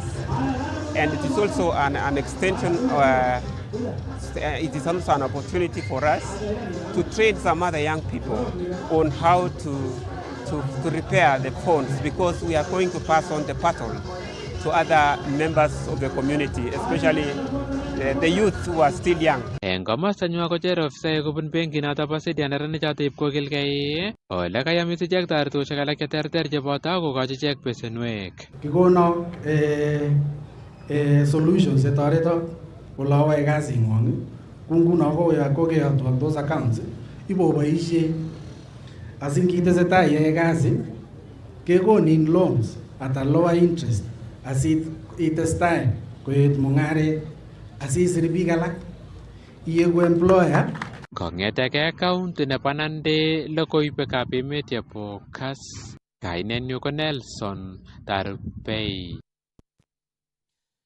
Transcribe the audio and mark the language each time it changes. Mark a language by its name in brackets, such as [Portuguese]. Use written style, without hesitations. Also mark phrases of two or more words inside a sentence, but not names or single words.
[English] And it is also an extension, it is also an opportunity for us to train some other young people on how to repair the phones, because we are going to pass on the baton to other members of the community, especially the youth who are still young. [Kalenjin] Eng komosta nywa kocher ofisaek kobun benki noto bo Sidian neranichoto ib kokilgei ole kayamis ichek toretosiek alak cheterter cheboto kokochi ichek besenwek. Kikono solutions chetoreto ole awae kasing'wong ku nguno kokeyotwok [English] those accounts [Kalenjin] iboboisie asingitesetai iyae kasi kekonin [English] loans at a lower interest [Kalenjin] asitestai koet mung'aret asisir biik alak iegu employer. Kong'eteke county nebo Nandi logoiwekab emet chebo Kass, kainenyu ko Nelson Tarbei.